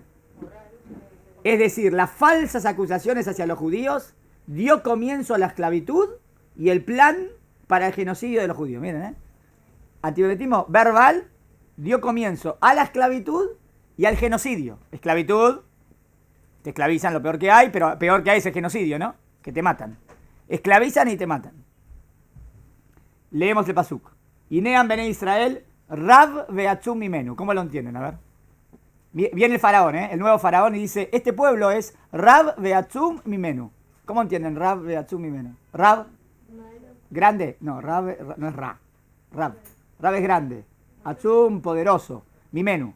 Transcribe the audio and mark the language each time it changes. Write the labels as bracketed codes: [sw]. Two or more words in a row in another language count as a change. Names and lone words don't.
[es] Es decir, las falsas acusaciones hacia los judíos dio comienzo a la esclavitud y el plan para el genocidio de los judíos. Miren, antisemitismo verbal dio comienzo a la esclavitud y al genocidio. Esclavitud, te esclavizan, lo peor que hay, pero peor que hay es el genocidio, ¿no? Que te matan. Esclavizan y te matan. Leemos el pasuk. [he] הנה עם בני ישראל רב ועצום ממנו. [es] ¿Cómo lo entienden? A ver. Viene el faraón, el nuevo faraón, y dice, este pueblo es [he] רב ועצום ממנו. [es] ¿Cómo entienden [he] רב ועצום ממנו? [es] Rab, grande. No, Rab no es Ra. Rab es grande. Atzum, poderoso. Mimenu.